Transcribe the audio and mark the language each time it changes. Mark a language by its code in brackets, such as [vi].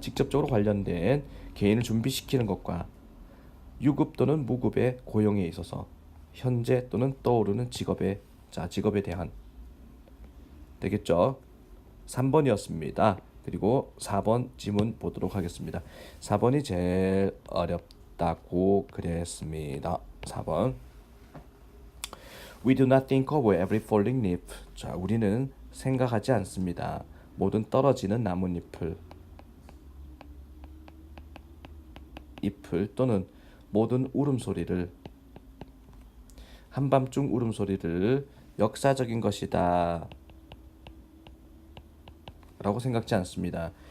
[ko] 직접적으로 관련된 개인을 준비시키는 것과 유급 또는 무급의 고용에 있어서 현재 또는 떠오르는 직업에 대한 되겠죠. 3번이었습니다. 그리고 4번 지문 보도록 하겠습니다. 4번이 제일 어렵다고 그랬습니다. 4번. [en] We do not think of every falling leaf. [ko] 자, 우리는 생각하지 않습니다. 모든 떨어지는 나뭇잎을 잎을 또는 모든 울음소리를 한밤중 울음소리를 역사적인 것이다 라고 생각지 않습니다.